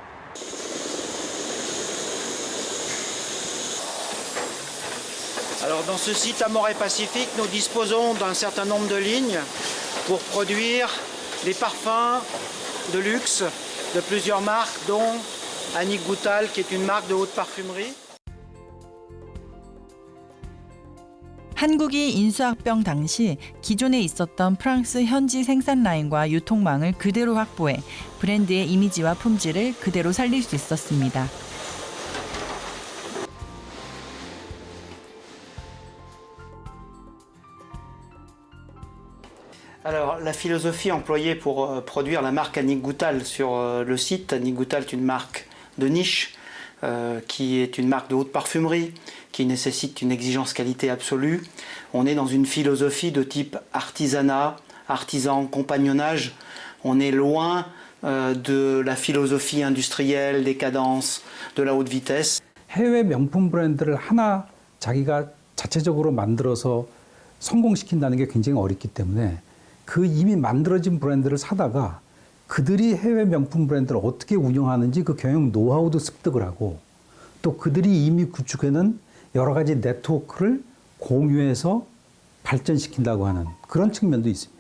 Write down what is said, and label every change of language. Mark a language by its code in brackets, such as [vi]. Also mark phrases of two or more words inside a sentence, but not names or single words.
[fr] Alors dans ce site à Morée-Pacifique, nous disposons d'un certain nombre de lignes pour produire des parfums de luxe de plusieurs marques, dont Annie Goutal, qui est une marque de haute parfumerie. [ko] 한국이 인수합병 당시 기존에 있었던 프랑스 현지 생산 라인과 유통망을 그대로 확보해 브랜드의 이미지와 품질을 그대로 살릴 수 있었습니다. [fr] Alors, la philosophie employée pour produire la marque Annie Goutal sur le site, Annie Goutal est une marque de niche, qui est une marque de haute parfumerie, qui nécessite une exigence qualité absolue. On est dans une philosophie de type artisanat, artisan, compagnonnage. On est loin de la philosophie industrielle, des cadences, de la haute vitesse. [ko] 해외 명품 브랜드를 하나 자기가 자체적으로 만들어서 성공시킨다는 게 굉장히 어렵기 때문에 그 이미 만들어진 브랜드를 사다가 그들이 해외 명품 브랜드를 어떻게 운영하는지 그 경영 노하우도 습득을 하고 또 그들이 이미 구축해놓은 여러 가지 네트워크를 공유해서 발전시킨다고 하는 그런 측면도 있습니다.